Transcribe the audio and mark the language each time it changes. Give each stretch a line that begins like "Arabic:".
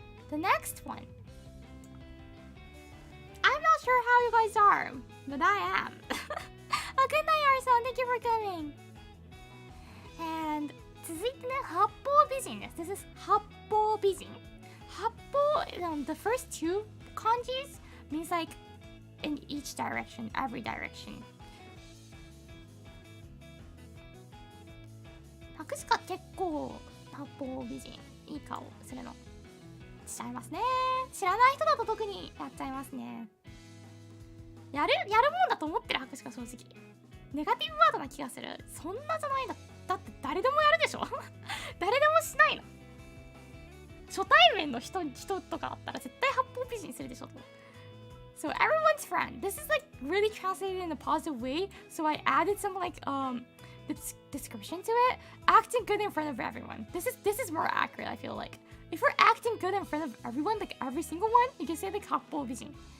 English: The next one. I'm not sure how you guys are, but I am. Oh, good night, Arson. Thank you for coming.
Japanese: And 続いてね、八方美人です。
English: This is 八方美人。 八方、the first two kanjis means like in each direction, every direction.
Japanese: 博士か結構八方美人いい顔するのしちゃいますね。知らない人だと特にやっちゃいますね。やるもんだと思ってる博士か正直。ネガティブワードな気がする。そんなじゃないんだ。だって誰でもやるでしょ誰でもしないの。初対面の人とかだったら絶対八方美人するでしょ。
English: So everyone's friend. This is like really translated in a positive way. So I added some like description to it. Acting good in front of everyone. This is more accurate, I feel like. If you're acting good in front of everyone, like every single one, you can say like 八方美人。